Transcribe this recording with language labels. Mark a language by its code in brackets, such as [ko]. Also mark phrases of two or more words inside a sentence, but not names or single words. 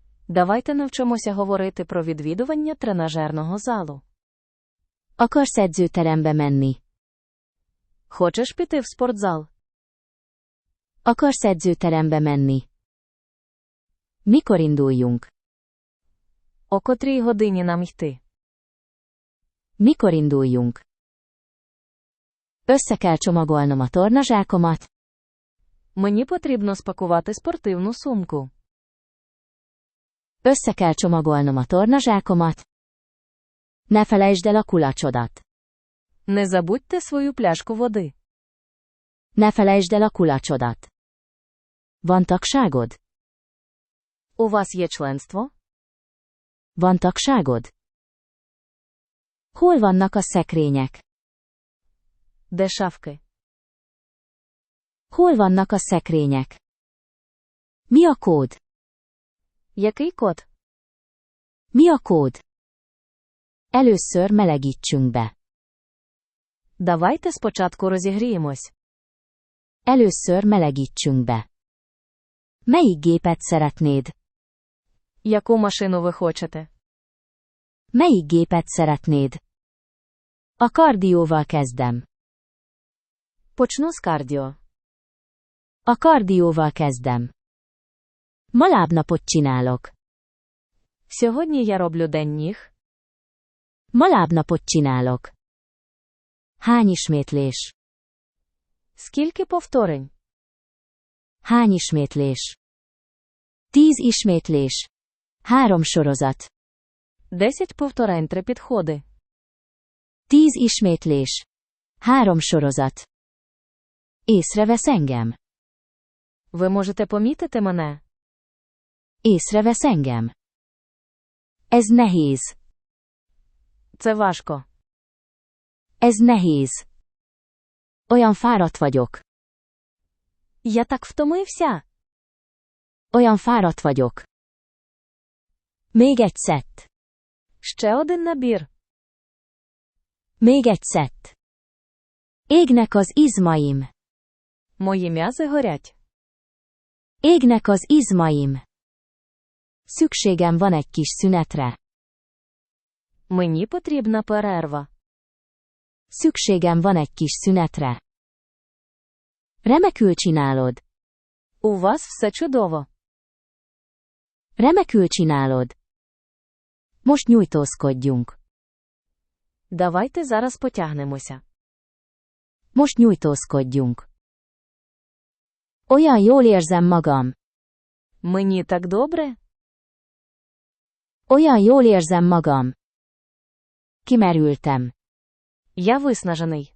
[uk] Давайте навчимося говорити про відвідування тренажерного залу. [hu] Akarsz edzőterembe menni? [uk] Хочеш піти в спортзал? [hu] Akarsz edzőterembe menni? Mikor induljunk? [uk] О котрій годині нам йти? [hu] Mikor induljunk? Össze kell csomagolnom a tornazsákomat. [uk] Мені потрібно спакувати спортивну сумку. [hu] Össze kell csomagolnom a tornazsákomat. Ne felejtsd el a kulacsodat. [uk] Не забудьте свою пляшку води. [hu] Ne felejtsd el a kulacsodat. Van tagságod? [uk] У вас є членство? [hu] Van tagságod? Hol vannak a szekrények? [uk] Де шафки? [hu] Hol vannak a szekrények? Mi a kód? [uk] Який код? [hu] Mi a kód? Először melegítsünk be. [uk] Давайте спочатку розігріємось. [hu] Először melegítsünk be. Melyik gépet szeretnéd? [uk] Яку машину ви хочете? [hu] Melyik gépet szeretnéd? A kardióval kezdem. [uk] Почну з кардіо. [hu] A kardióval kezdem. Ma lábnapot csinálok. [uk] Сьогодні я роблю день ніг. [hu] Ma lábnapot csinálok. Hány ismétlés? [uk] Скільки повторень? [hu] Hány ismétlés? 10 ismétlés. 3 sorozat. [uk] 10 повторень, 3 підходи. [hu] 10 ismétlés. 3 sorozat. Észrevesz engem? [uk] Ви можете помітити мене? [hu] Észrevesz engem? Ez nehéz. [uk] Це важко. [hu] Ez nehéz. Olyan fáradt vagyok. [uk] Я так втомився. [hu] Olyan fáradt vagyok. Még egy szett. [uk] Ще один набір. [hu] Még egy szett. Égnek az izmaim. [uk] Мої м'язи горять. [hu] Égnek az izmaim. Szükségem van egy kis szünetre. [uk] Мені потрібна перерва. [hu] Szükségem van egy kis szünetre. Remekül csinálod. [uk] У вас все чудово. [hu] Remekül csinálod. Most nyújtózkodjunk. [uk] Давайте зараз потягнемося. [hu] Most nyújtózkodjunk. Olyan jól érzem magam. [uk] Мені так добре? [hu] Olyan jól érzem magam. Kimerültem. [uk] Я виснажений.